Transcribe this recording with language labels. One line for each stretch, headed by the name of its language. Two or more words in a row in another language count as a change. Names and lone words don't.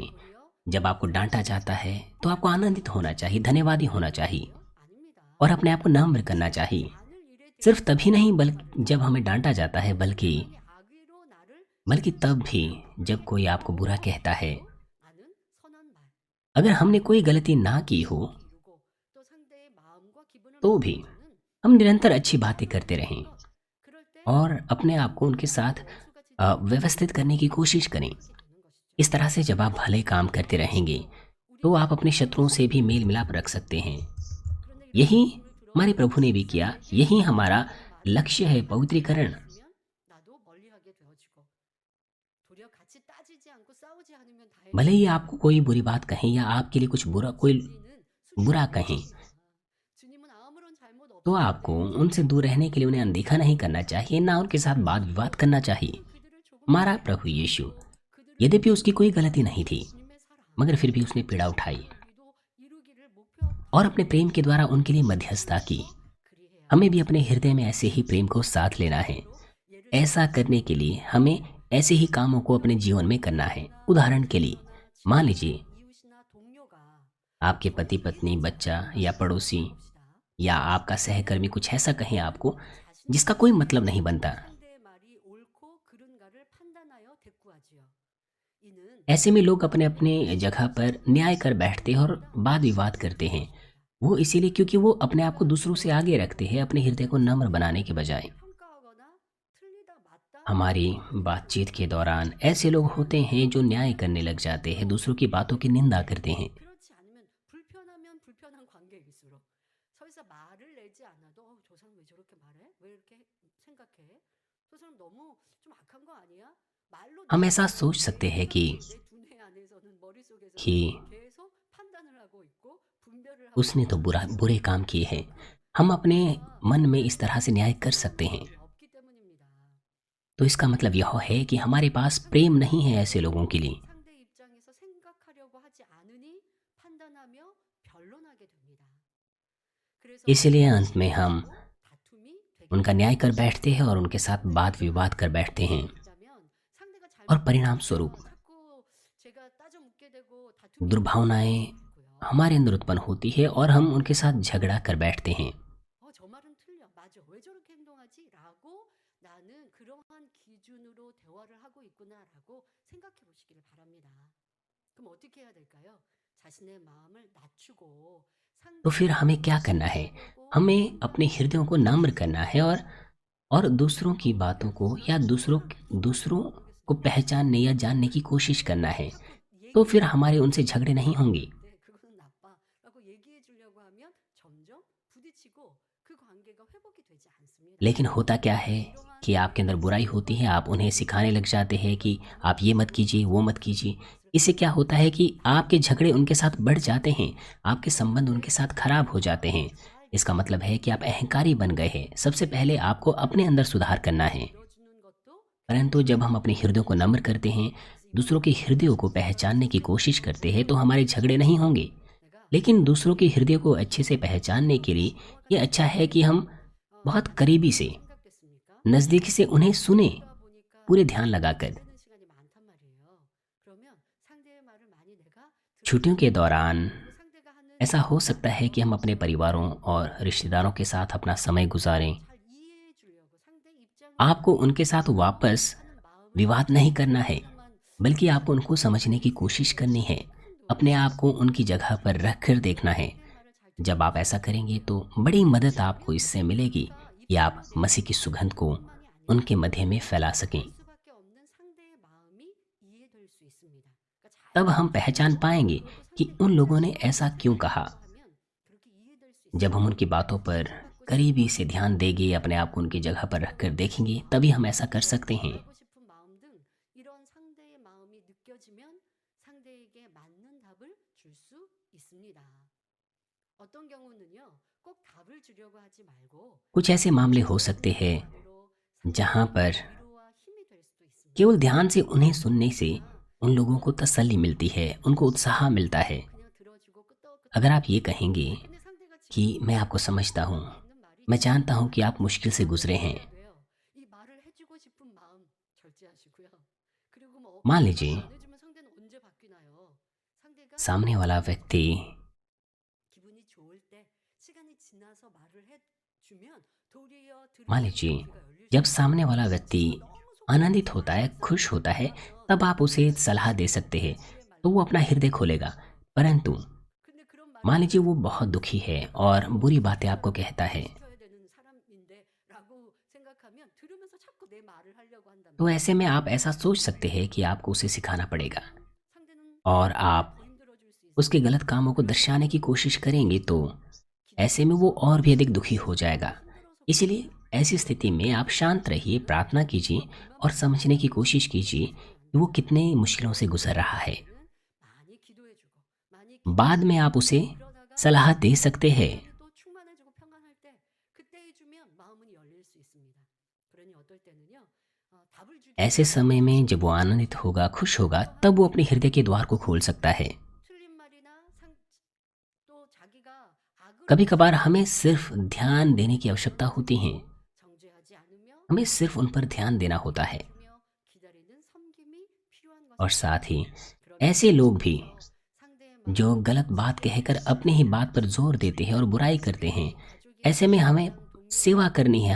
Hindi: जब आपको डांटा जाता है तो आपको आनंदित होना चाहिए, धन्यवादी होना चाहिए और अपने आप को नम्र करना चाहिए। सिर्फ तभी नहीं बल्कि जब हमें डांटा जाता है, बल्कि तब भी जब कोई आपको बुरा कहता है। अगर हमने कोई गलती ना की हो
Korean: 또 상대의 마음과 기분을
Hindi: तो भी
Korean: 맞추는
Hindi: हम निरंतर अच्छी बातें करते रहें
Korean: 그럴 때
Hindi: और अपने आप को उनके साथ व्यवस्थित करने की कोशिश करें। इस तरह से जब आप भले काम करते रहेंगे तो आप अपने शत्रुओं से भी मेल मिलाप रख सकते हैं। यही हमारे प्रभु ने भी किया। यही हमारा लक्ष्य है, पवित्रीकरण।
Korean: 나도 멀리하게 되어지고 도리어 같이 따지지 않고 싸우지 않으면
Hindi: भले ही आपको कोई बुरी बात कहें या आपके लिए कुछ कोई बुरा कहें,
Korean: 주님은 아무런 잘못
Hindi: तो आपको उनसे दूर रहने के लिए उन्हें अनदेखा नहीं करना चाहिए, ना उनके साथ वाद विवाद करना चाहिए। हमारा प्रभु यीशु, यद्यपि उसकी कोई गलती नहीं थी, मगर फिर भी उसने पीड़ा उठाई और अपने प्रेम के द्वारा उनके लिए मध्यस्थता की। हमें भी अपने हृदय में ऐसे ही प्रेम को साथ लेना है। ऐसा करने के लिए हमें ऐसे ही कामों को अपने जीवन में करना है। उदाहरण के लिए मान लीजिए
Korean: 이웃이나 동료가
Hindi: आपके पति पत्नी, बच्चा या पड़ोसी या आपका सहकर्मी कुछ ऐसा कहें आपको जिसका कोई मतलब नहीं बनता।
Korean: 상대의 말이 옳고 그른가를 판단하여 대꾸하지요. 이는
Hindi: ऐसे में लोग अपने अपने जगह पर न्याय कर बैठते हैं और वाद विवाद करते हैं। वो इसीलिए क्योंकि वो अपने आप को दूसरों से आगे रखते हैं, अपने हृदय को नम्र बनाने के बजाय।
Korean: 평가하거나 틀리다 맞다
Hindi: हमारी बातचीत के दौरान ऐसे लोग होते हैं जो न्याय करने लग जाते हैं, दूसरों की बातों की निंदा करते हैं।
Korean: 그렇지 않으면 불편하면 불편한 관계일수록 서에서 말을 내지 않아도 저 사람 왜 저렇게 말해? 왜 이렇게 생각해? 저 사람 너무 좀 악한 거 아니야? 말로
Hindi: हम ऐसा सोच सकते हैं कि
Korean: 내 두뇌 안에서는 머릿속에서
Hindi: कि
Korean: 계속 판단을 하고 있고 분별을 하고
Hindi: उसने तो बुरे काम किए हैं। हम अपने मन में इस तरह से न्याय कर सकते हैं।
Korean: 없기 때문입니다.
Hindi: तो इसका मतलब यह है कि हमारे पास प्रेम नहीं है ऐसे लोगों के लिए।
Korean: 상대 입장에서 생각하려고 하지 않으니 판단하며 변론하게 됩니다. 그래서
Hindi: इसलिए अंत में हम
Korean: 다툼이 되게
Hindi: उनका न्याय कर बैठते हैं और उनके साथ वाद विवाद कर बैठते हैं
Korean: 되자면 상대가
Hindi: और परिणाम स्वरूप
Korean: 자꾸 제가 따져 묻게 되고 다툼이
Hindi: दुर्भावनाएं
Korean: 있고요.
Hindi: हमारे अंदर उत्पन्न होती है और हम उनके साथ झगड़ा कर बैठते हैं।
Korean: 저 말은 틀려. 맞아. 왜 저렇게 행동하지? 라고 나는 그러한 기준으로 대화를 하고 있구나라고 생각해 보시기를 바랍니다. 그럼 어떻게 해야 될까요? 자신의 마음을 낮추고
Hindi: तो फिर हमें क्या करना है? हमें अपने हृदयों को नम्र करना है और दूसरों की बातों को या दूसरों को पहचानने या जानने की कोशिश करना है। तो फिर हमारे उनसे झगड़े नहीं होंगे।
Korean: 네, 그거는 나빠라고 얘기해 주려고 하면 점점 부딪히고 그 관계가 회복이 되지 않습니다.
Hindi: लेकिन होता क्या है कि आपके अंदर बुराई होती है, आप उन्हें सिखाने लग जाते हैं कि आप ये मत कीजिए, वो मत कीजिए। इससे क्या होता है कि आपके झगड़े उनके साथ बढ़ जाते हैं, आपके संबंध उनके साथ खराब हो जाते हैं। इसका मतलब है कि आप अहंकारी बन गए हैं। सबसे पहले आपको अपने अंदर सुधार करना है।
Korean: 들어주는 것도
Hindi: परंतु जब हम अपने हृदयों को नम्र करते हैं, दूसरों के हृदयों को पहचानने की कोशिश करते हैं, तो हमारे झगड़े नहीं होंगे। लेकिन दूसरों के हृदय को अच्छे से पहचानने के लिए ये अच्छा है कि हम बहुत करीबी से,
Korean: 생각됐습니까?
Hindi: नज़दीकी से उन्हें सुने,
Korean: 그러다 보니까
Hindi: पूरे ध्यान लगाकर।
Korean: 듣는 시간이 많단 말이에요. 그러면 상대의 말을 많이 내가
Hindi: छुट्टियों के दौरान
Korean: 상대가 하는
Hindi: ऐसा हो सकता है कि हम अपने परिवारों और रिश्तेदारों के साथ अपना समय गुजारें।
Korean: 잘 이해해 주려고 상대 입장을
Hindi: आपको उनके साथ वापस
Korean: 하는 마음을
Hindi: विवाद नहीं करना है, बल्कि आपको उनको समझने की कोशिश करनी है। अपने आप को उनकी जगह पर रख कर देखना है। जब आप ऐसा करेंगे तो बड़ी मदद आपको इससे मिलेगी कि आप मसीह की सुगंध को उनके मध्य में फैला सकें।
Korean: 수밖에 없는 상대의 마음이 이해될 수 있습니다. 그러니까 잘
Hindi: तब हम पहचान पाएंगे कि उन लोगों ने ऐसा क्यों कहा।
Korean: 하면 그렇게 이해될 수 있습니다.
Hindi: जब हम उनकी बातों पर करीबी से ध्यान देंगे, अपने आप को उनकी जगह पर रखकर देखेंगे, तभी हम ऐसा कर सकते हैं।
Korean: 하고 싶은 마음 등 이런 상대의 마음이 느껴지면 상대에게 맞는 답을 줄 수 있습니다. 어떤 경우는요, 꼭 답을 주려고 하지 말고
Hindi: कुछ ऐसे मामले हो सकते हैं
Korean: 말로
Hindi: जहाँ पर
Korean: 위로와 힘이 될 수도 있습니다.
Hindi: केवल ध्यान से उन्हें सुनने से उन लोगों को तसल्ली मिलती है, उनको उत्साह मिलता है।
Korean: 그냥 들어주고 끄떡끄떡
Hindi: अगर आप ये कहेंगे
Korean: 근데 상대가
Hindi: कि मैं आपको समझता हूँ,
Korean: 있는 말이
Hindi: मैं जानता हूँ कि आप मुश्किल से गुजरे हैं।
Korean: 돼요. 이 말을 해주고 싶은 마음 절제하시고요. 그리고 뭐
Hindi: मान लीजिए
Korean: 안 해주면 상대는 언제 바뀌나요? 상대가
Hindi: सामने वाला व्यक्ति
Korean: 기분이 좋을 때 시간이 지나서 말을 해주면 도리어
Hindi: मान लीजिए जब सामने वाला व्यक्ति आनंदित होता है, खुश होता है, तब आप उसे सलाह दे सकते हैं, तो वो अपना हृदय खोलेगा। परंतु
Korean: 근데 그런 말을
Hindi: मान लीजिए वो बहुत दुखी है और बुरी बातें आपको कहता है,
Korean: 시켜야 되는 사람인데라고 생각하면 들으면서 자꾸 내 말을 하려고 한단
Hindi: तो
Korean: 말이에요.
Hindi: ऐसे में आप ऐसा सोच सकते हैं कि आपको उसे सिखाना पड़ेगा
Korean: 상대는
Hindi: और आप
Korean: 더 힘들어질 수 있어요.
Hindi: उसके गलत कामों को दर्शाने की कोशिश करेंगे तो ऐसे में वो और भी अधिक दुखी हो जाएगा। इसलिए ऐसी स्थिति में आप शांत रहिए, प्रार्थना कीजिए और समझने की कोशिश कीजिए कि वो कितने मुश्किलों से गुजर रहा है।
Korean: 많이 기도해주고 많이
Hindi: बाद में आप उसे
Korean: 그러다가
Hindi: सलाह दे सकते हैं।
Korean: 또 충만해지고 평안할 때 그때 해주면 마음은 열릴 수 있습니다. 그러니 어떨 때는요 답을 주기
Hindi: ऐसे समय में जब वो आनंदित होगा, खुश होगा, तब वो अपने हृदय के द्वार को खोल सकता है।
Korean: 틀린 말이나 또 자기가 악을
Hindi: कभी कभार हमें सिर्फ ध्यान देने की आवश्यकता होती है,
Korean: 정죄하지 않으며
Hindi: हमें सिर्फ उन पर ध्यान देना होता है।
Korean: 기다리는 섬김이 필요한
Hindi: और
Korean: 것입니다.
Hindi: साथ ही ऐसे लोग भी
Korean: 상대의
Hindi: जो गलत बात कहकर अपने ही बात पर जोर देते हैं और बुराई करते हैं, ऐसे में हमें सेवा करनी है।